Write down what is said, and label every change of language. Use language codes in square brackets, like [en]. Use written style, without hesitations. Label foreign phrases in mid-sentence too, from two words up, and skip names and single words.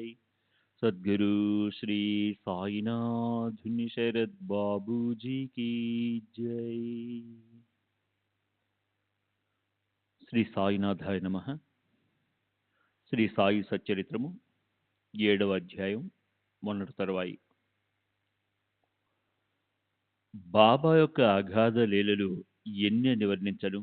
[hi] सद्गुरु श्री साईनाथ शरद बाबू जी की जय। [sa] శ్రీ సాయినాథాయ నమః. [te] శ్రీ సాయి సచ్చరిత్రము 7వ అధ్యాయం. మొన్నటి తరువాయి బాబా యొక్క అగాధ లీలలు ఎన్ని నివర్ణించను.